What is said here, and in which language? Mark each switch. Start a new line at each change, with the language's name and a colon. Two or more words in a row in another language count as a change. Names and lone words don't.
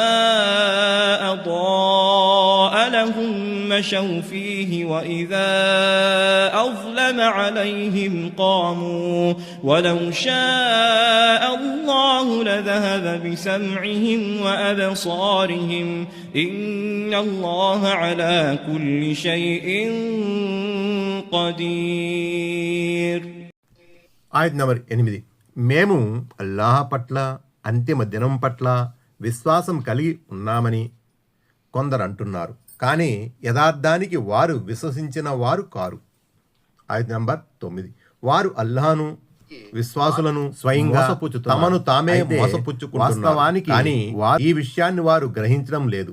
Arabic: أضاء لهم مشوا فيه وإذا أظلم عليهم قاموا ولو شاء الله لذهب بسمعهم وأبصارهم إن الله على كل شيء قدير.
Telugu: ఆయత్ నంబర్ 8. మేము అల్లాహ్ పట్ల అంతిమ దినం పట్ల విశ్వాసం కలిగి ఉన్నామని కొందరు అంటున్నారు, కానీ యథార్థానికి వారు విశ్వసించిన వారు కారు. ఆయత్ నంబర్ 9. వారు అల్లాహ్ను విశ్వాసులను స్వయంగా తమను తామే మోసపుచ్చుకుంటున్నారు, వాస్తవానికి కానీ ఈ విషయాన్ని వారు గ్రహించడం లేదు.